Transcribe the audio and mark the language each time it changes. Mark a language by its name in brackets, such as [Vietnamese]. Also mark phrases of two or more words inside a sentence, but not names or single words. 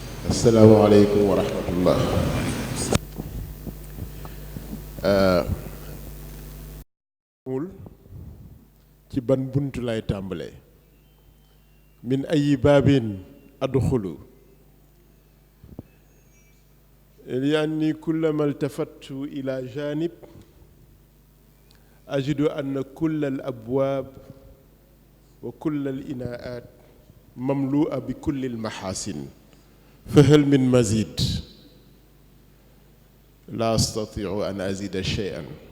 [Arabic] السلام عليكم ورحمة الله. [Wolof] ci ban bunt lay tàmbalee [Arabic] من أي باب أدخل لأني كلما التفتُّ إلى جانب أجد أن كل الأبواب وكل الإناءات مملوءة بكل المحاسن فهل من مزيد لا أستطيع أن أزيد شيئا